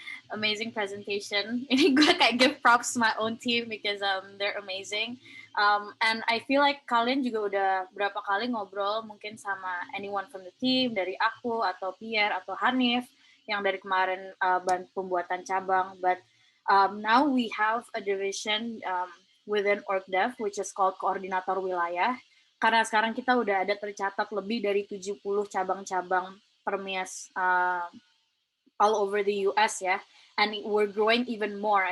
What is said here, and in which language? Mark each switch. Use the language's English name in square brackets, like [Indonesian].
[English] Amazing presentation. [Indonesian] Ini gue kayak [English] give props to my own team because they're amazing. And I feel like [Indonesian] kalian juga udah berapa kali ngobrol mungkin sama [English] anyone from the team, [Indonesian] dari aku atau Pierre atau Hanif yang dari kemarin pembuatan cabang. [English] But now we have a division within Orgdev which is called Koordinator Wilayah. [Indonesian] Karena sekarang kita udah ada tercatat lebih dari 70 cabang-cabang PERMIAS [English] all over the US [Indonesian] ya, [English] and we're growing even more.